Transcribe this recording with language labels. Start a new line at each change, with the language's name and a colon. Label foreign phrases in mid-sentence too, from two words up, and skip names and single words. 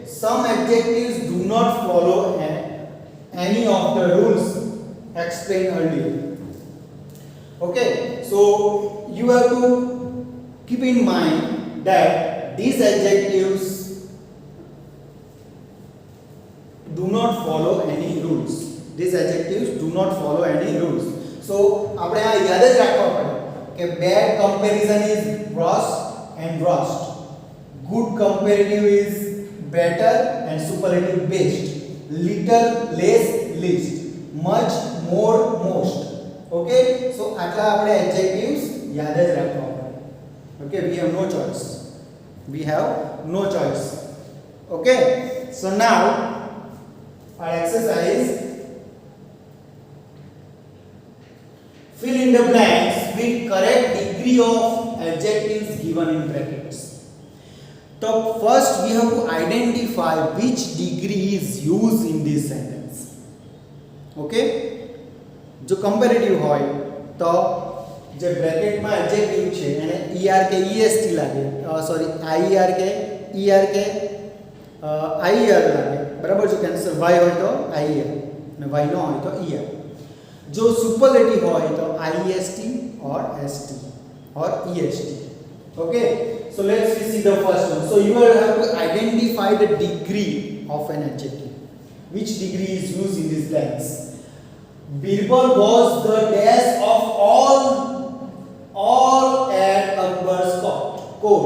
English: Some adjectives do not follow any of the rules explained earlier. Okay, so you have to keep in mind that these adjectives do not follow any rules. These adjectives do not follow any rules. So
Gujarati: આપણે આ યાદ જ રાખવા પડે કે
English: bad comparison is worse and worst. Good comparative is better and superlative best. Little, less, least. Much, more, most. Okay, so
Gujarati: આટલા આપણે adjectives યાદ જ રાખવા પડે.
English: Okay, we have no choice. We have no choice. Okay, so now our exercise, fill in the blanks with correct degree of adjectives given in brackets. So first we have to identify which degree is used in this sentence.
Gujarati: Okay, जो comparative હોય તો જે bracket માં adjective છે એને er કે est લાગે, સોરી ier કે er કે ier લાગે, બરાબર. જો કેન્સલ y હોય તો ier અને y નો હોય તો er.
English: जो superlative
Gujarati: હોય તો
English: iest or st or est. Okay, so let's see the first one. So you will have to identify the degree of an adjective. Which degree is used in this blanks? Birbal was the dash of all at Akbar's court.